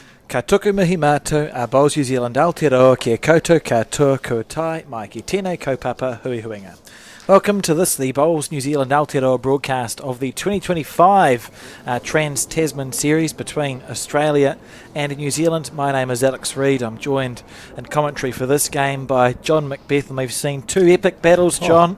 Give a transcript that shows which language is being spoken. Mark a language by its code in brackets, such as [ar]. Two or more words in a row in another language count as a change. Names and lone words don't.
[mi] Ka tuku mihi mātou a Bowls New Zealand Aotearoa kia koutou katoa koutai mai ki tēnei kaupapa hui huinga. [en] Welcome to this, the Bowls New Zealand Aotearoa broadcast of the 2025 Trans-Tasman series between Australia and New Zealand. My name is Alex Reid. I'm joined in commentary for this game by John Macbeth, and we've seen two epic battles, John.